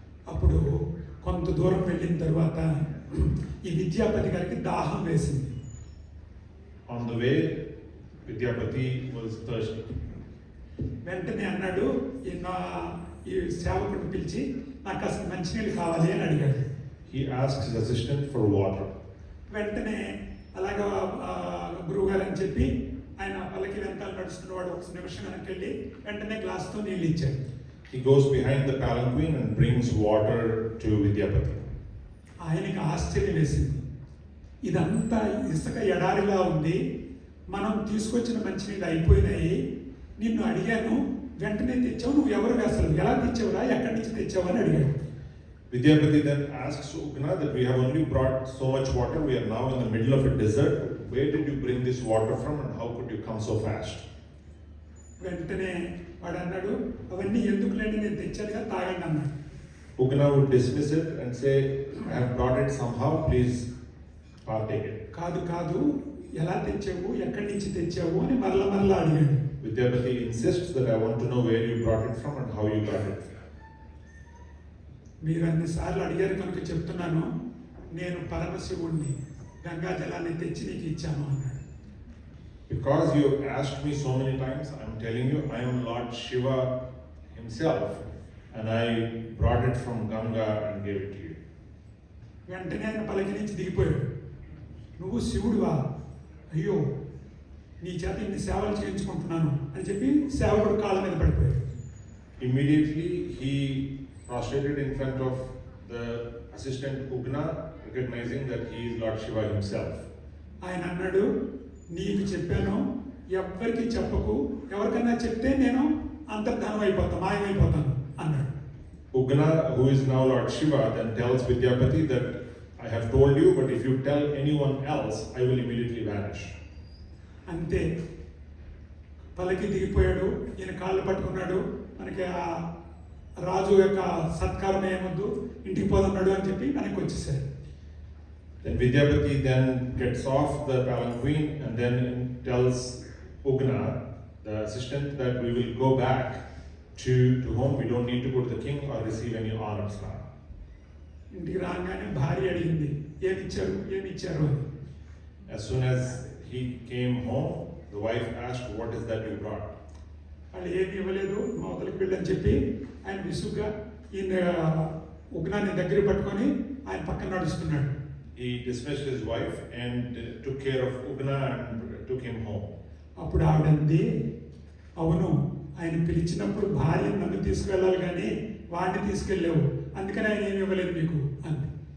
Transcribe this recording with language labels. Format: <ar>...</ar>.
<te>అప్పుడు కొంత దూరం వెళ్ళిన తర్వాత ఈ విద్యాపతి గారికి దాహం వేసింది.</te> <en>On the way, Vidyapati was thirsty.</en> <te>వెంటనే అన్నాడు, ఈ సేవకుడిని పిలిచి నాకు అసలు మంచినీళ్ళు కావాలి అని అడిగాడు.</te> <en>He asked his assistant for water.</en> <te>వెంటనే అలాగా గురువుగారు అని చెప్పి ఆయన వాళ్ళకి వెనకాల నడుస్తున్నవాడు ఒక నిమిషం వెనక్కి వెళ్ళి వెంటనే గ్లాస్తో నీళ్ళు ఇచ్చాడు.</te> <en>He goes behind the palanquin and brings water to Vidyapati.</en> <te>ఆయనకి ఆశ్చర్యం వేసింది. ఇదంతా ఇసుక ఎడారిలా ఉంది, మనం తీసుకొచ్చిన మంచినీళ్ళు అయిపోయినాయి, నిన్ను అడిగాను వెంటనే తెచ్చావు, నువ్వు ఎవరు అసలు ఎలా తెచ్చావురా, ఎక్కడి నుంచి తెచ్చావు అని అడిగాడు.</te> <en>Vidyapati then asks Ugna that we have only brought so much water, we are now in the middle of a desert. Where did you bring this water from and how could you come so fast?</en> <te>వెంటనే వాడు అన్నాడు, అవన్నీ ఎందుకు లేని నేను తెచ్చానుగా, తాగండి అన్నాడు.</te> <en>Ugna would dismiss it and say, I have brought it somehow, please partake it.</en> <te>కాదు ఎలా తెచ్చావు, ఎక్కడి నుంచి తెచ్చావు అని మరలా అడిగాడు.</te> <en>Vidyapati insists that I want to know where you brought it from and how you got it.</en> <te>మీరు అన్నిసార్లు అడిగారు కనుక చెప్తున్నాను, నేను పరమశివుణ్ణి, గంగా జలాన్ని తెచ్చి నీకు ఇచ్చాను అన్నాడు.</te> <en>Because you have asked me so many times, I am telling you, I am Lord Shiva himself and I brought it from Ganga and gave it to you.</en> <te>వెంటనే ఆయన పలకి నుంచి దిగిపోయాడు. నువ్వు శివుడువా, అయ్యో నీ చేత ఇన్ని సేవలు చేయించుకుంటున్నాను అని చెప్పి సేవకుడు కాళ్ళ మీద పడిపోయాడు.</te> <en>Immediately he prostrated in front of the assistant Ugna, recognizing that he is Lord Shiva himself.</en> <te>ఆయన అన్నాడు, నీకు చెప్పాను ఎవరికి చెప్పకు, ఎవరికన్నా చెప్తే నేను అంతర్ధానం అయిపోతాను, మాయమైపోతాను అన్నాడు.</te> <en>Ugna, who is now Lord Shiva, then tells Vidyapati that I have told you, but if you tell anyone else, I will immediately vanish.</en> <te>అంతే, పలకి దిగిపోయాడు, ఈయన కాళ్ళు పట్టుకున్నాడు, మనకి ఆ రాజు యొక్క సత్కారం ఏమొద్దు, ఇంటికి పోదన్నాడు అని చెప్పి మనకి వచ్చేసారు.</te> <en>Then Vidyapati then gets off the palanquin and then tells Ugna, the assistant, that we will go back to home. We don't need to go to the king or receive any honors now.</en> <te>ఇంటికి రాగానే భార్య అడిగింది, ఏమి ఇచ్చారు అని.</te> <en>As soon as he came home, the wife asked, what is that you brought?</en> <te>వాళ్ళు ఏమి ఇవ్వలేదు, అవతలికి వెళ్ళని చెప్పి ఆయన విసుగ్గా ఈయన ఉగ్నాన్ని దగ్గర పట్టుకొని ఆయన పక్కన నడుస్తున్నాడు.</te> <en>He dismissed his wife and took care of Ugna and took him home.</en> <te>అప్పుడు ఆవిడంది, అవును ఆయన పిలిచినప్పుడు భార్య నన్ను తీసుకెళ్ళాలి కానీ వాడిని తీసుకెళ్ళావు, అందుకని ఆయన ఏమి ఇవ్వలేదు మీకు అంది.</te>